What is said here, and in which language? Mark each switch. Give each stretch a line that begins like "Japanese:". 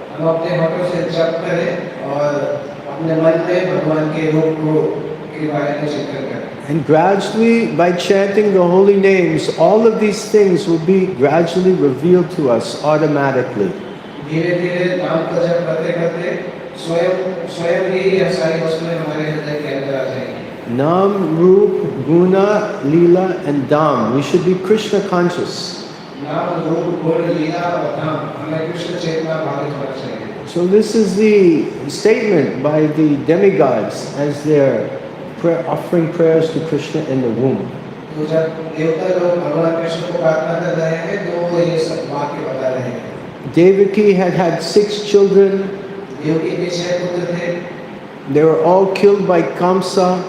Hindi: हम अपने होठों से जप करें और अपने मन में भगवान के रूप के बारे में चिंतन करें।
English: And gradually, by chanting the holy names, all of these things will be gradually revealed to us automatically.
Hindi: धीरे-धीरे नाम का जप करते-करते स्वयं ही यह सारी वस्तुएं हमारे हृदय के अंदर आ जाएंगी।
English: Nam, Roop, Guna, Leela, and Dham. We should be Krishna conscious.
Hindi: नाम, रूप, गुण, लीला और धाम हमें कृष्ण चेतना भावित होना चाहिए।
English: So this is the statement by the demigods as they're offering prayers to Krishna in the womb.
Hindi: तो जब देवता लोग भगवान कृष्ण को प्रार्थना कर रहे हैं तो वो ये सब वाक्य बता रहे हैं।
English: Devaki had 6 children.
Hindi: देवकी के 6 पुत्र थे।
English: They were all killed by Kamsa.